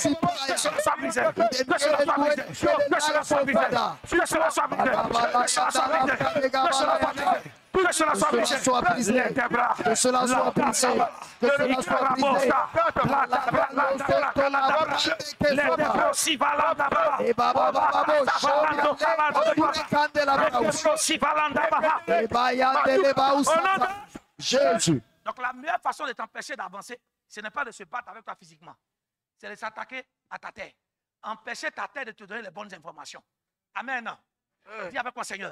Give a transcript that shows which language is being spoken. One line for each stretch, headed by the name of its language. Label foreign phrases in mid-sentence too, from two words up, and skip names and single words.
French: Que cela soit brisé. Que cela soit brisé. Que cela soit brisé. Que cela soit brisé. Que cela soit brisé. Que cela soit brisé. Que cela soit brisé. Que cela soit brisé. Que cela soit brisé. Que cela soit brisé. Et baba baba bo Jésus. Donc la meilleure façon de t'empêcher d'avancer, ce n'est pas de se battre avec toi physiquement. C'est de s'attaquer à ta terre. Empêcher ta terre de te donner les bonnes informations. Amen. Dis avec moi, Seigneur.